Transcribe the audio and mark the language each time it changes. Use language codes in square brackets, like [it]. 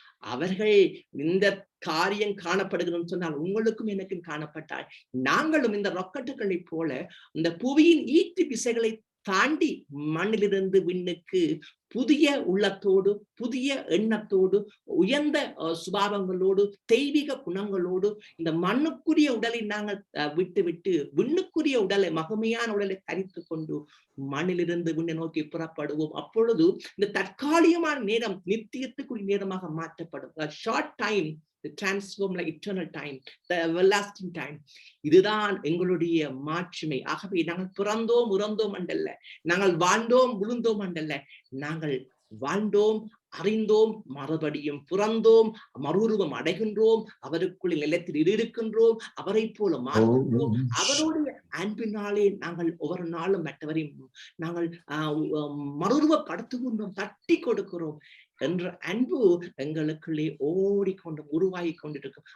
[ta] அவர்கள் இந்த காரியம் காணப்படுகிறோம் சொன்னால் உங்களுக்கும் எனக்கும் காணப்பட்டால் நாங்களும் இந்த ராக்கெட்டுகளை போல இந்த புவியின் ஈர்ப்பு விசைகளை தாண்டி மண்ணிலிருந்து விண்ணுக்கு புதிய உள்ளத்தோடு, புதிய எண்ணத்தோடு, உயர்ந்த சுபாவங்களோடு, தெய்வீக குணங்களோடு இந்த மண்ணுக்குரிய உடலை நாங்கள் விட்டு விண்ணுக்குரிய உடலை, மகிமையான உடலை தரித்து கொண்டு மண்ணிலிருந்து விண்ணை நோக்கி புறப்படுவோம். அப்பொழுது இந்த தற்காலிகமான நேரம் நித்தியத்துக்குரிய நேரமாக மாற்றப்படும். [en] Short time transform like eternal time, the everlasting time. [ta] இதுதான் எங்களுடைய மாட்சிமை. ஆகவே நாங்கள் பிறந்தோம் உறந்தோம் அண்டல்ல, நாங்கள் வாழ்ந்தோம் விழுந்தோம் அண்டல்ல, நாங்கள் வாழ்ந்தோம், அறிந்தோம், மறுபடியும் பிறந்தோம், மறுரூபம் அடைகின்றோம், அவருக்குள்ள நிலத்தில் இருக்கின்றோம், அவரை போல மாறுகின்றோம். அவருடைய அன்பினாலே நாங்கள் ஒவ்வொரு நாளும் மற்றவரையும் நாங்கள் மறுரூபப்படுத்துகின்றோம், தட்டி கொடுக்கிறோம் என்ற அன்பு எங்களுக்குள்ளே ஓடிக்கொண்டு உருவாகி கொண்டிருக்கும்.